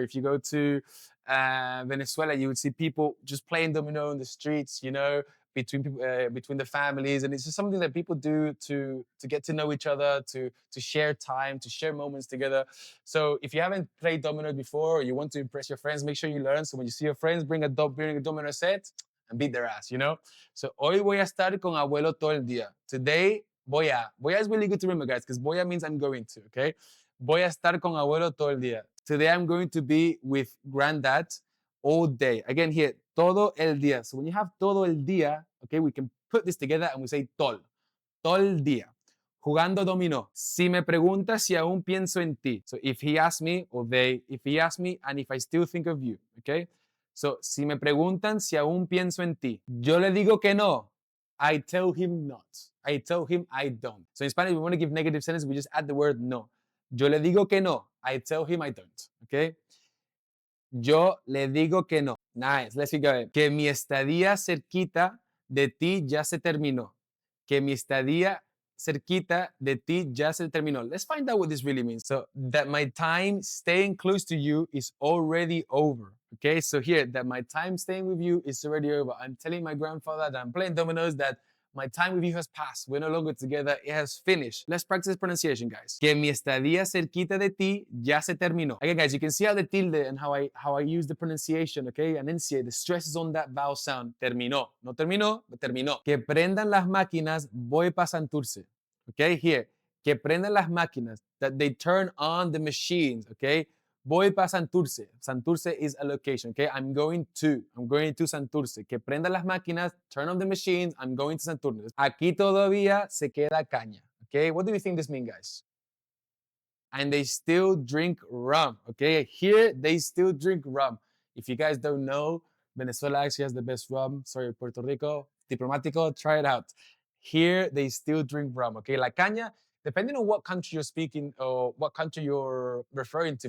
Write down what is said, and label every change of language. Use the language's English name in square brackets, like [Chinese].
[English] If you go to Venezuela, you would see people just playing domino in the streets, you know, between the families, and it's just something that people do to get to know each other, to share time, to share moments together. So if you haven't played dominoes before, or you want to impress your friends, make sure you learn. So when you see your friends, bring a domino set and beat their ass, you know. [Spanish] So hoy voy a estar con abuelo todo el día. [English] Today voy a is really good to remember, guys, because voy a means I'm going to. [Spanish] Okay, voy a estar con abuelo todo el día. [English] Today I'm going to be with granddad all day. Again, here, todo el día. So when you have todo el día, okay, we can put this together and we say todo el día. [Spanish] Jugando dominó. Si me preguntas si aún pienso en ti. [English] So if he asks me, or if he asks me, and if I still think of you, okay? [Spanish] So, si me preguntan si aún pienso en ti. Yo le digo que no. [English] I tell him not. I tell him I don't. So in Spanish, we want to give negative sentences, we just add the word no. [Spanish] Yo le digo que no. [English] I tell him I don't, okay? Yo le digo que no. Nice, let's keep going. [Spanish] Que mi estadía cerquita de ti ya se terminó. Que mi estadía cerquita de ti ya se terminó. [English] Let's find out what this really means. So, that my time staying close to you is already over. Okay, so here, that my time staying with you is already over. I'm telling my grandfather that I'm playing dominoes, that my time with you has passed. We're no longer together. It has finished. Let's practice pronunciation, guys. [Spanish] Que mi estadía cerquita de ti ya se terminó. [English] Again, guys, you can see how the tilde and how I use the pronunciation, okay? Enunciate. The stress is on that vowel sound. [Spanish] Terminó. No terminó, but terminó. Que prendan las máquinas, voy pa' Santurce. [English] Okay, here. [Spanish] Que prendan las máquinas. [English] That they turn on the machines, okay? [Spanish] Voy para Santurce. [English] Santurce is a location, okay? I'm going to Santurce. [Spanish] Que prendan las máquinas, [English] turn on the machines, I'm going to Santurce. [Spanish] Aquí todavía se queda caña, okay? [English] What do you think this means, guys? And they still drink rum, okay? Here, they still drink rum. If you guys don't know, Venezuela actually has the best rum. Sorry, Puerto Rico. Diplomático, try it out. Here, they still drink rum, okay? La caña, depending on what country you're speaking or what country you're referring to.